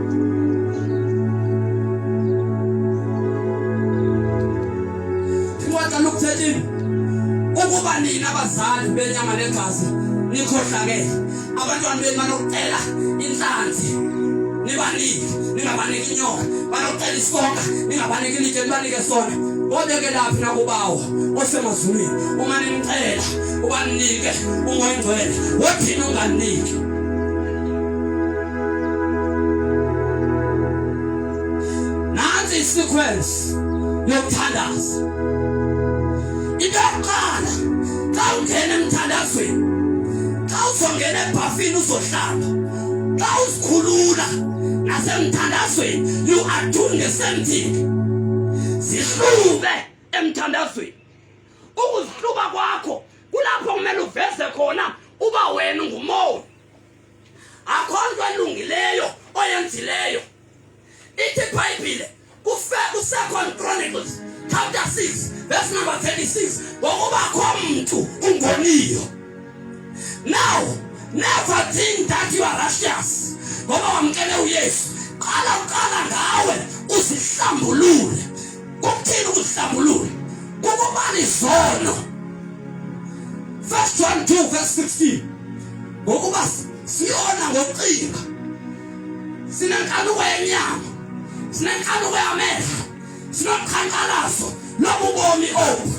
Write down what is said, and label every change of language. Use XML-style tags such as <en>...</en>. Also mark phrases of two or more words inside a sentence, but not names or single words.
<xh>Incwadi kaLuke 13 ukuba nina abazali benyama negazi nikhohlakele abantwana benu banokucela inhlanzi nibanike ningabaniki inyoka banokucela isonka ningabaniki ilitshe nibanike sona obeke laphi nakubawo osemazulwini uma nimcela ubanike umoya ongcwele wothina unganiki. Nansi isequence yokuthandaza. Into yokuqala xa ungena emthandazweni xa uzongena ebhafini uzohlamba xa uzikhulula nasemthandazweni</xh> <en>you are doing the same thing.</en> <xh>Zihlube emthandazweni ukuzihluba kwakho kulapho kumele uveze khona uba wena ngumoya akhonto elungileyo oyenzileyo. Ithi iBhayibhile ku2</xh> <en>Chronicles chapter 6 verse number 36</en> <xh>ngokuba khomuntu ungoniyo.</xh> <en>Now never think that you are righteous</en> <xh>ngoba wamkele uYesu. Qala ngawe usihlambulule. Kuthini ukuhlambulula? Ukubani izono. 1 John 2 verse 16 ngokuba siyona ngoqinga sinenkanuko yenyama sinenkanuko yamehlo sinoqhankqalazo lobubomi obu.</xh>